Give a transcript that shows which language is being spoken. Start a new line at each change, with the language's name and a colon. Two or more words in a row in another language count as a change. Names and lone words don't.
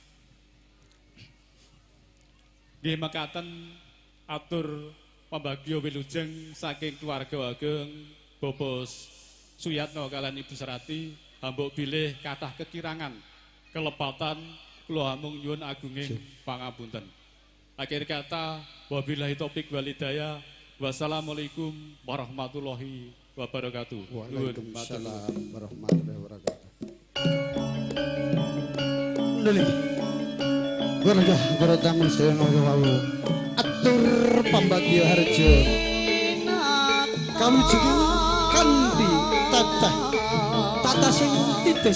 Javanese: Nggih mekaten atur pambagya wilujeng saking keluarga ageng Bapak Suyatno kalian Ibu Surati ambuk bilih kathah kekirangan kelepatan kula amung nyuwun agunging pangapunten.
Indonesian: Akhir kata
Arabic: وبالله التوفيق والهداية. والسلام عليكم ورحمة الله وبركاته. وعليكم السلام ورحمة الله وبركاته.
Javanese: Nuli. Warga para tamu sedaya wau atur pambagya harja. Kawijugi kanthi tata sing titis.